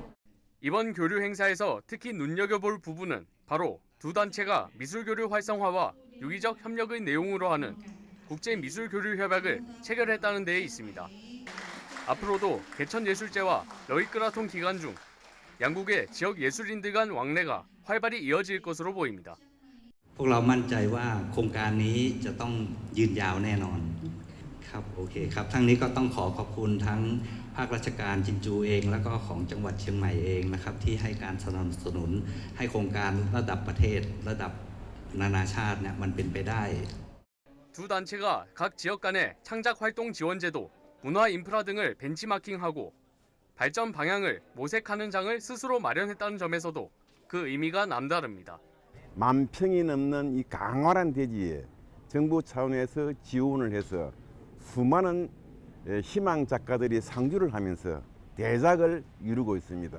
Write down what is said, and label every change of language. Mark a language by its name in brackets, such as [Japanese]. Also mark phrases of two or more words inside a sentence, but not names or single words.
[Korean] 이번 교류 행사에서 특히 눈여겨볼 부분은 바로 두 단체가 미술교류 활성화와 유기적 협력의 내용으로 하는 국제미술교류협약을 체결했다는 데에 있습니다. 앞으로도 개천예술제와 러이끄라통 기간 중 양국의 지역 예술인들 간 왕래가 활발히 이어질 것으로 보입니다. [Thai] พวกเรามั่นใจว่าโครงการนี้จะต้องยืนยาวแน่นอนครับโอเคครับทั้งนี้ก็ต้องขอบคุณทั้งภาคราชการจินจูเองแล้วก็ของจังหวัดเชียงใหม่เองนะครับที่ให้การสนับสนุนให้โครงการระดับประเทศระดับนานาชาติเนี่ยมันเป็นไปได้ [Korean] 두 단체가 각 지역 간의 창작 활동 지원제도, 문화 인프라 등을 벤치마킹하고 발전 방향을 모색하는 장을 스스로 마련했다는 점에서도 그 의미가 남다릅니다. 10,000평이 넘는 이 강활한 대지에 정부 차원에서 지원을 해서 수많은 희망 작가들이 상주를 하면서 대작을 이루고 있습니다.